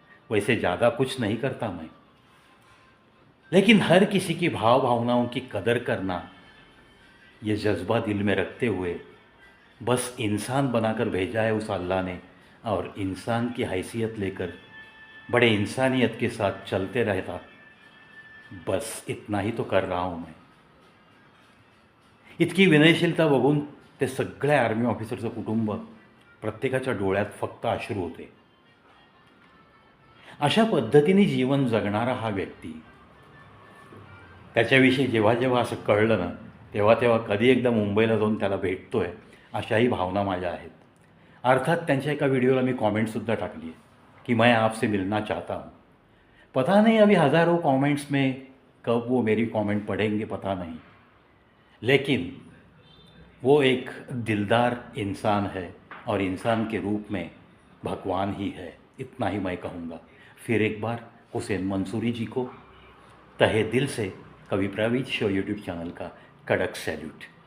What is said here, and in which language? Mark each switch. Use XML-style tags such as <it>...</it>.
<hi>वैसे ज़्यादा कुछ नहीं करता मैं, लेकिन हर किसी की भाव भावनाओं की कदर करना, ये जज्बा दिल में रखते हुए बस इंसान बनाकर भेजा है उस अल्लाह ने, और इंसान की हैसियत लेकर बड़े इंसानियत के साथ चलते रहता, बस इतना ही तो कर रहा हूँ मैं.</hi> <mr>इतकी विनयशीलता बघून ते सगळ्या आर्मी ऑफिसरचं कुटुंब प्रत्येकाच्या डोळ्यात फक्त अश्रू होते. अशा पद्धतीने जीवन जगणारा हा व्यक्ती, त्याच्याविषयी जेव्हा जेव्हा असं कळलं ना तेव्हा तेव्हा कधी एकदा मुंबईला जाऊन त्याला भेटतोय अशाही भावना माझ्या आहेत. अर्थात त्यांच्या एका व्हिडिओला मी कॉमेंटसुद्धा टाकली आहे कि</mr> <hi>मैं आपसे मिलना चाहता हूँ. पता नहीं अभी हज़ारों कमेंट्स में कब वो मेरी कमेंट पढ़ेंगे पता नहीं, लेकिन वो एक दिलदार इंसान है और इंसान के रूप में भगवान ही है, इतना ही मैं कहूँगा. फिर एक बार हुसेन मंसूरी जी को तहे दिल से कवि प्रवीज शो यूट्यूब चैनल का कड़क सैल्यूट.</hi>